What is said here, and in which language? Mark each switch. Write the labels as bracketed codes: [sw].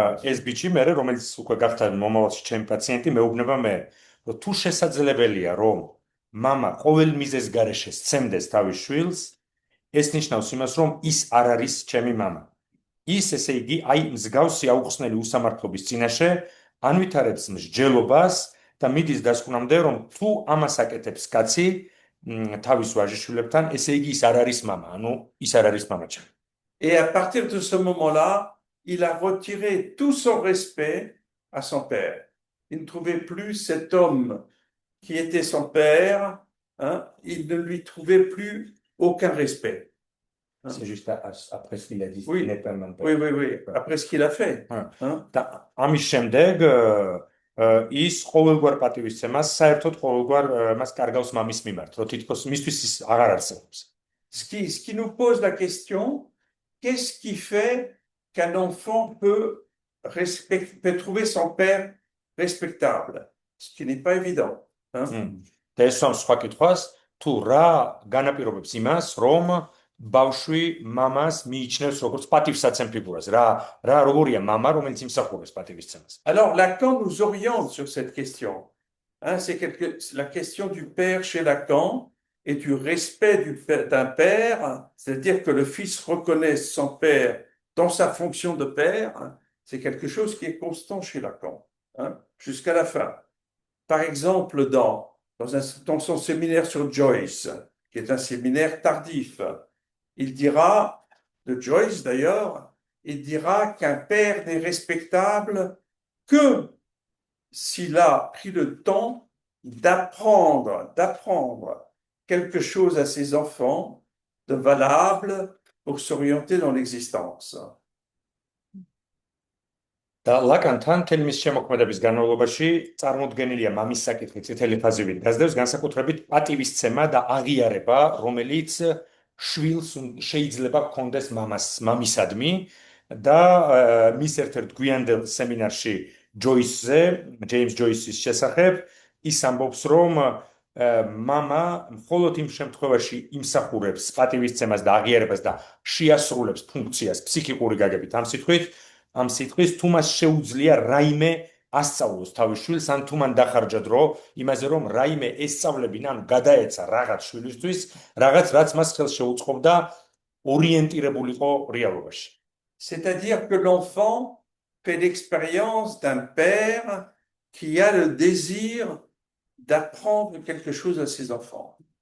[ka] ეს ბიჭი მე რომელიც უკვე გახდა მომავალში ჩემი პაციენტი მეუბნება მე რომ თუ შესაძლებელია რომ მამა ყოველ მიზეზს გარეშე სცემდეს თავის შვილს ეს ნიშნავს იმას რომ ის არ არის ჩემი მამა ის ესე იგი აი მსგავსი აუხსნელი უსამართლობის წინაშე ანვითარებს მსჯელობას და მიდის დასკვნამდე, რომ თუ ამას აკეთებს კაცი თავის ვაჟიშვილებთან, ესე იგი ის არ არის მამა, ანუ ის არ არის მამაჩემი. [fr] Et à partir de ce moment-là, il a retiré tout son respect à son père. Il ne trouvait plus cet homme qui était son père, hein, il ne lui trouvait plus aucun respect. C'est juste après ce qu'il a dit, Oui. il n'est pas mon père. Oui, oui, oui, après ce qu'il a fait. Hein. Hein. [ka] და ამის შემდეგ ის ყოველგვარ პატივისცემას საერთოდ ყოველგვარ მას კარგავს მამის მიმართ, რომ თითქოს მისთვის ის აღარ არსებობს. [fr] Ce qui nous pose la question, qu'est-ce qui fait qu'un enfant peut trouver son père respectable? Ce qui n'est pas évident. Hein? [ka] და ეს სამ სხვა კითხვას, თუ რა განაპირობებს იმას, რომ ბავშვი მამას მიიჩნევს როგორც პატივსაცემ ფიგურას, რა როგორია მამა, რომელიც იმსახურებს პატივისცემას. [fr] Alors Lacan nous oriente sur cette question. Hein, la question du père chez Lacan et du respect d'un père, c'est-à-dire que le fils reconnaisse son père dans sa fonction de père, c'est quelque chose qui est constant chez Lacan, hein, jusqu'à la fin. Par exemple, dans son séminaire sur Joyce, qui est un séminaire tardif, il dira, de Joyce d'ailleurs, il dira qu'un père n'est respectable que s'il a pris le temps d'apprendre quelque chose à ses enfants de valable pour s'orienter dans l'existence. [ka] და ლაკანთან მთელი მის შემოქმედების განმავლობაში წარმოდგენილია მამის საკითხი წითელი ხაზივით გასდევს განსაკუთრებით პატივისცემა და აღიარება, რომელიც შვილს შეიძლება ჰქონდეს მამისადმი და მის ერთ-ერთ გვიანდელ სემინარში ჯოისზე, ჯეიმს ჯოისის შესახებ, ის ამბობს, რომ მამა მხოლოდ იმ შემთხვევაში იმსახურებს პატივისცემას და აღიარებას და შეასრულებს ფუნქციას ფსიქიკური გაგებით ამ სიტყვის თუ მას შეუძლია რაიმე ასწავლოს თავის შვილს ან თუ მან დახარჯა დრო იმაზე რომ რაიმე ესწავლებინა ან გადაეცა რაღაც შვილისთვის რაღაც რაც მას ხელს შეუწყობდა ორიენტირებულიყო რეალობაში. [fr] C'est-à-dire que l'enfant fait l'expérience d'un père qui a le désir d'apprendre quelque chose à ses enfants.